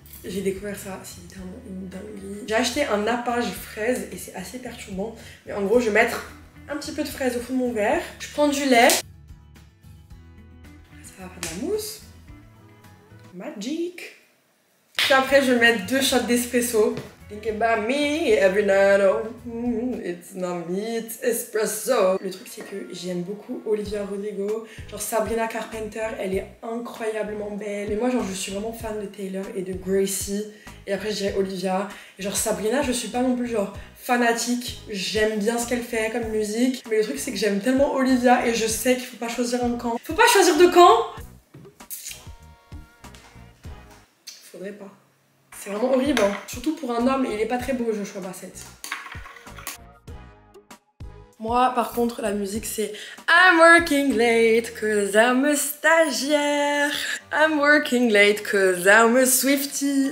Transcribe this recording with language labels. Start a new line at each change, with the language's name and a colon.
French: J'ai découvert ça, c'est littéralement une dinguerie. J'ai acheté un nappage fraise et c'est assez perturbant. Mais en gros, je vais mettre un petit peu de fraise au fond de mon verre. Je prends du lait. Ça va faire de la mousse. Magic. Puis après, je vais mettre 2 shots d'espresso.
English: Think about me every night, oh, it's not me, it's espresso.
French: Le truc c'est que j'aime beaucoup Olivia Rodrigo, genre Sabrina Carpenter, elle est incroyablement belle. Mais moi genre je suis vraiment fan de Taylor et de Gracie. Et après je dirais Olivia. Et genre Sabrina je suis pas non plus genre fanatique, j'aime bien ce qu'elle fait comme musique. Mais le truc c'est que j'aime tellement Olivia et je sais qu'il faut pas choisir un camp. Faut pas choisir de camp. Faudrait pas. C'est vraiment horrible, hein. Surtout pour un homme, et il est pas très beau Joshua Bassett. Moi par contre la musique c'est
English: I'm working late cause I'm a
French: stagiaire.
English: I'm working late cause I'm a Swiftie.